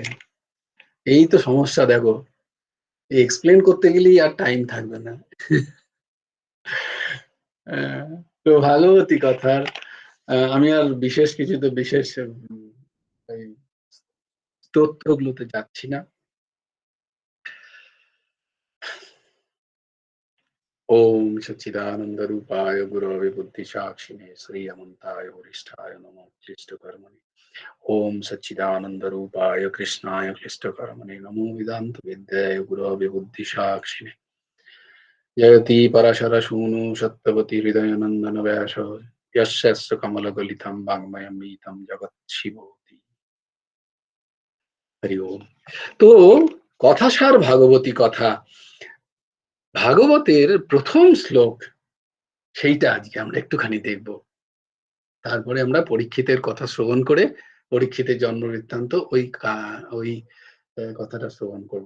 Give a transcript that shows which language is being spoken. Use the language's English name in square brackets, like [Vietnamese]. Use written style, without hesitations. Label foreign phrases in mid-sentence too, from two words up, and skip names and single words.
[Bangla] এই তো সমস্যা দেখো, এক্সপ্লেন করতে গেলেই আর টাইম থাকবে না। আহ, তো ভাগবতী কথার আমি আর বিশেষ কিছু তো বিশেষ এই স্তোত্রগুলোতে যাচ্ছি না। [Sanskrit] ओम सच्चिदानंद रूपाय गुरवे बुद्धि साक्षिणे श्री अमंताय वरिष्ठाय नमो क्लिष्ट कर्मणि ओम सच्चिदानंद रूपाय कृष्णाय क्लिष्टकर्मणे नमो वेदांत विद्याय गुरवे बुद्धिसाक्षिणे जयति पराशरसूनु सत्यवती हृदयानंदन व्यास यस्य कमलगलितं वाङ्मयमीतं जगत्शिवोति। हरि ओम। [Bangla] তো কথাসার ভাগবতী কথা, ভাগবতের প্রথম শ্লোক, সেইটা আজকে আমরা একটুখানি দেখব। তারপরে আমরা পরীক্ষিতের কথা শ্রবণ করে পরীক্ষিতের জন্ম বৃত্তান্ত ওই কথাটা শ্রবণ করব।